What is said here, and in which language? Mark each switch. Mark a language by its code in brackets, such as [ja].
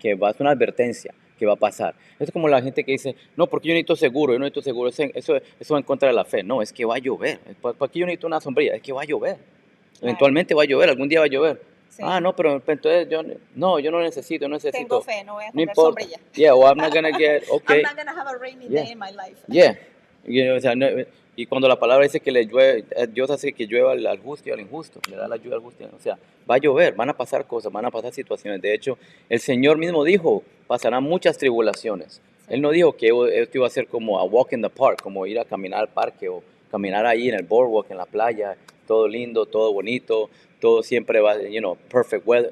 [es] Es una advertencia que va a pasar. Es como la gente que dice, no, porque yo necesito seguro, eso va en contra de la fe. No, es que va a llover. ¿Para qué yo necesito una sombrilla? Es que va a llover. Claro. Eventualmente va a llover, algún día va a llover. Sí. No, pero entonces yo no necesito. Tengo fe, no voy a comprar sombrilla. [en] Yeah, well, I'm not gonna get, okay. I'm not gonna have a rainy day in my life. Yeah. [es] O sea, y cuando la palabra dice que le llueve, Dios hace que llueva al justo y al injusto, le da la lluvia al justo. O sea, va a llover, van a pasar cosas, van a pasar situaciones. De hecho, el Señor mismo dijo, pasarán muchas tribulaciones. Sí. Él no dijo que esto iba a ser como [en] a walk in the park, [es] como ir a caminar al parque o caminar ahí en el boardwalk, en la playa, todo lindo, todo bonito, todo siempre va, [en] perfect weather.